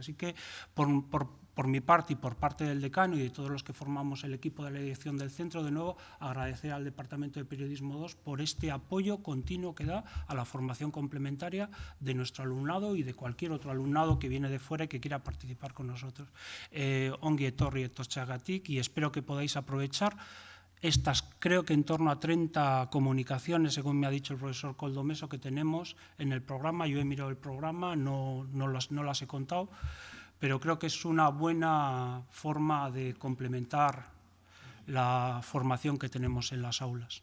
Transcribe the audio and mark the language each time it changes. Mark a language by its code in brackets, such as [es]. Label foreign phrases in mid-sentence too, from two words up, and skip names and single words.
[es] Así que, por mi parte y por parte del decano y de todos los que formamos el equipo de la dirección del centro, de nuevo, agradecer al Departamento de Periodismo 2 por este apoyo continuo que da a la formación complementaria de nuestro alumnado y de cualquier otro alumnado que viene de fuera y que quiera participar con nosotros. [eu] Ongi etorri etortxagatik, [es] y espero que podáis aprovechar estas, creo que en torno a 30 comunicaciones, según me ha dicho el profesor Coldomeso, que tenemos en el programa. Yo he mirado el programa, no las he contado, pero creo que es una buena forma de complementar la formación que tenemos en las aulas.